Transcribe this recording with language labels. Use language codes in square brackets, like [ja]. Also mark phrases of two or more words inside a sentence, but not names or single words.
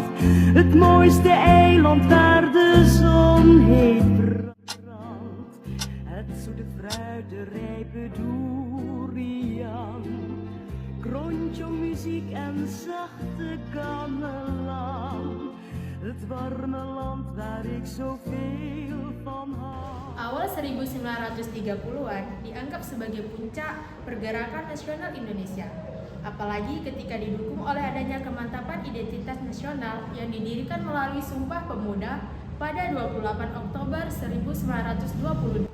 [nl] Het mooiste eiland waar de zon heeft brandt. Het zoete fruit, de rijpe durian. Kronjong muziek en zachte gamelan. Het warme land waar ik zoveel van hou. [id] Awal 1930-an dianggap sebagai puncak pergerakan nasional Indonesia. Apalagi ketika didukung oleh adanya kemantapan identitas nasional yang didirikan melalui Sumpah Pemuda pada 28 Oktober 1920.